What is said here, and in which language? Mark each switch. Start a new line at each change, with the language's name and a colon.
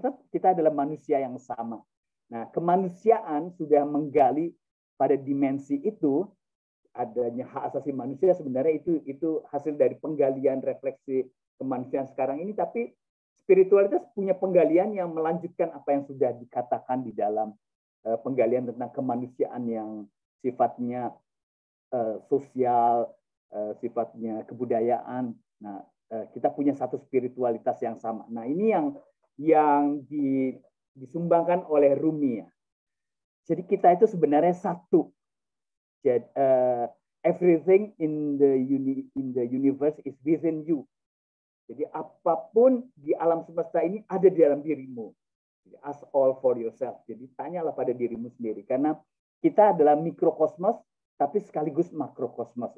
Indonesian: Kita adalah manusia yang sama. Nah, kemanusiaan sudah menggali pada dimensi itu, adanya hak asasi manusia sebenarnya itu hasil dari penggalian refleksi kemanusiaan sekarang ini, tapi spiritualitas punya penggalian yang melanjutkan apa yang sudah dikatakan di dalam penggalian tentang kemanusiaan yang sifatnya sosial, sifatnya kebudayaan. Nah, kita punya satu spiritualitas yang sama. Nah, ini yang disumbangkan oleh Rumi ya. Jadi kita itu sebenarnya satu. Jadi,
English: everything in the universe is within you.
Indonesian: Jadi apapun di alam semesta ini ada di dalam dirimu.
English: Ask all for yourself.
Indonesian: Jadi tanyalah pada dirimu sendiri. Karena kita adalah mikrokosmos, tapi sekaligus makrokosmos.